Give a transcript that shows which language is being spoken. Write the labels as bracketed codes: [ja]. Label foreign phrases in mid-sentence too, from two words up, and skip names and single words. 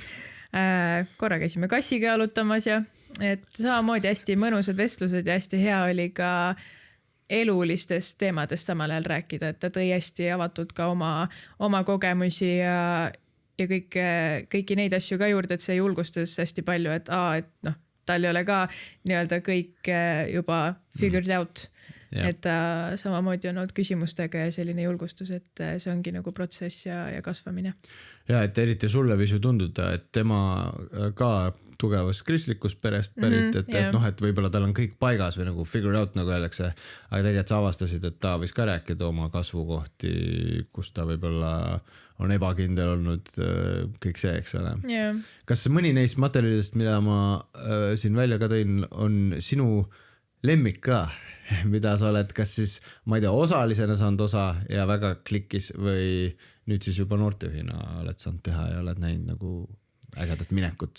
[et] Korra käisime kassiga jalutamas ja et samamoodi hästi mõnusad vestlused ja hästi hea oli ka elulistest teemadest samal ajal rääkida, et ta tõi hästi avatult ka oma kogemusi ja kõiki neid asju ka juurde, et see julgustas hästi palju, et tal ei ole ka nii-öelda kõik juba [en] figured out. [et] Yeah. Et ta samamoodi on olnud küsimustega ja selline julgustus, et see ongi nagu protsess ja kasvamine. Ja, et eriti sulle võis ju tunduda, et tema ka tugevast kristlikust perest pärit, et võib-olla tal on kõik paigas või nagu [en] figured out, [et] nagu öeldakse, aga tegelikult sa avastasid, et ta võis ka rääkida oma kasvukohti, kus ta võib-olla on ebakindel olnud, kõik see, eks ole. Yeah. Kas mõni neist materjalidest, mida ma siin välja ka tõin, on sinu lemmik ka, mida sa oled kas siis, ma ei tea, osalisena saanud osa ja väga klikkis või nüüd siis juba noortejuhina oled saanud teha ja oled näinud nagu ägedat minekut?